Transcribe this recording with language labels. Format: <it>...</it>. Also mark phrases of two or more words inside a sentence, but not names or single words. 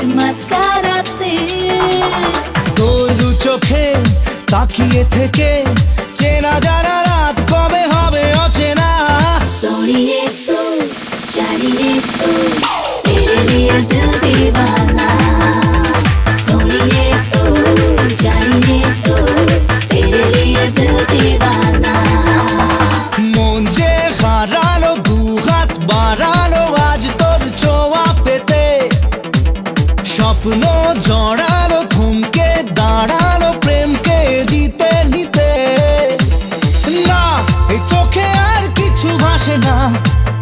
<bn>মাস্কারাতে। তোর দু চোখে তাকিয়ে থেকে চেনা জানা রাত কবে হবে অচেনা।</bn> <hi>सोनिए तू जानिए तू तेरे लिए दिल दीवाना। सोनिए तू जानिए तू तेरे लिए दिल दीवाना।</hi> <bn>মন যে হারালো দু হাত বাড়ালো আজ তোর ছোঁয়া পেতে। স্বপ্ন জড়ালো থমকে দাঁড়ালো প্রেমকে জিতে নিতে। না এই চোখে আর কিছু ভাসে না।</bn>